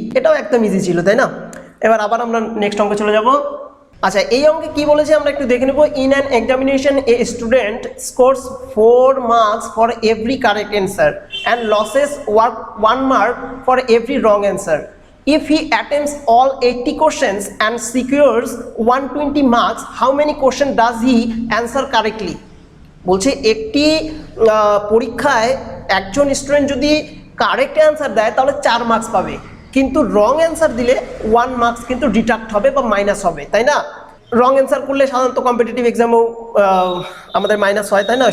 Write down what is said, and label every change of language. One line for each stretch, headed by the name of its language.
Bangla: এটাও একদম ইজি ছিল, তাই না। এবার আবার আমরা নেক্সট অঙ্কে চলে যাব। আচ্ছা এই অঙ্কে কি বলেছে আমরা একটু দেখে নেব।
English: In an examination a student scores 4 marks for every correct answer and loses 1 mark for every wrong answer. If he attempts all 80 questions and secures 120 marks, how many questions does he answer correctly?
Bangla: বলছে একটি পরীক্ষায় একজন student যদি correct answer দেয় তাহলে 4 marks পাবে, কিন্তু wrong answer দিলে 1 মার্কস কিন্তু ডিডাক্ট হবে বা মাইনাস হবে, তাই না? রং অ্যান্সার করলে সাধারণত কম্পিটিটিভ এক্সামেও আমাদের মাইনাস হয়, তাই না?